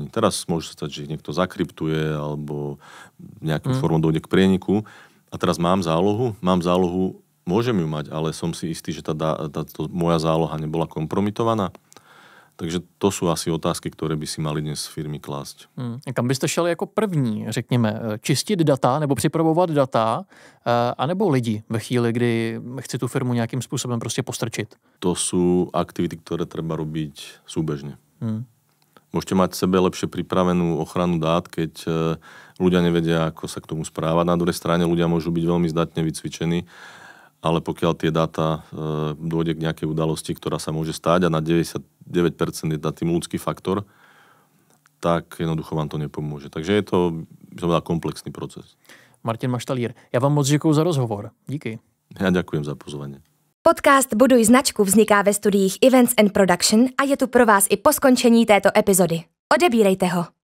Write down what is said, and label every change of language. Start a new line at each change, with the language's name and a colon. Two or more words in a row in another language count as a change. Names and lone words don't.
Slovak: Teraz môže sa stať, že ich niekto zakryptuje alebo nejakým formou dojde k prieniku. A teraz mám zálohu, môžem ju mať, ale som si istý, že moja záloha nebola kompromitovaná. Takže to sú asi otázky, ktoré by si mali dnes firmy klásť.
Czech: Kam byste šeli jako první, řekněme, čistit data nebo připravovat data, anebo lidi ve chvíli, kdy chci tu firmu nějakým způsobem prostě postrčit?
Slovak: To sú aktivity, ktoré treba robiť súbežne. Môžete mať sebe lepšie pripravenú ochranu dát, keď ľudia nevedia, ako sa k tomu správať. Na druhej strane ľudia môžu byť veľmi zdatne vycvičení, ale pokiaľ tie dáta dôjde k nejakej udalosti, ktorá sa môže stať a na 99% je tým ľudský faktor, tak jednoducho vám to nepomôže. Takže je to, by som povedal, komplexný proces.
Czech: Martin Maštalír, já vám moc děkuju za rozhovor. Díky.
Slovak: Ja ďakujem za pozvanie.
Czech: Podcast Buduj značku vzniká ve studiích Events and Production a je tu pro vás i po skončení této epizody. Odebírejte ho.